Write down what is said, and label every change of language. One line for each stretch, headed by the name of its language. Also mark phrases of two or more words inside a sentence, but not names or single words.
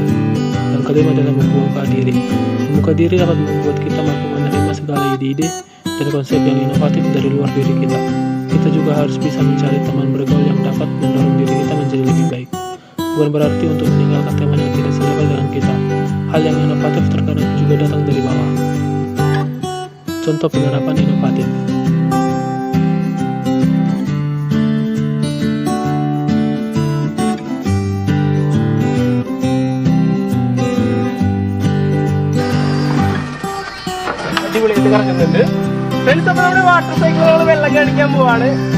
Indonesian: Yang kelima adalah membuka diri. Membuka diri dapat membuat kita mampu menerima segala ide-ide dan konsep yang inovatif dari luar diri kita. Kita juga harus bisa mencari teman bergaul yang dapat mendorong diri kita menjadi lebih baik. Bukan berarti untuk meninggalkan teman yang tidak selevel dengan kita. Hal yang inovatif terkadang juga datang dari bawah. Contoh penerapan inovatif.
Malayalam: അടിപൊളിയായിട്ട് കറങ്ങുന്നുണ്ട്. ഫ്രണ്ട്സ്, അപ്പോൾ നമ്മുടെ
English: water cycles
Malayalam: വെള്ളം കാണിക്കാൻ പോവാണ്.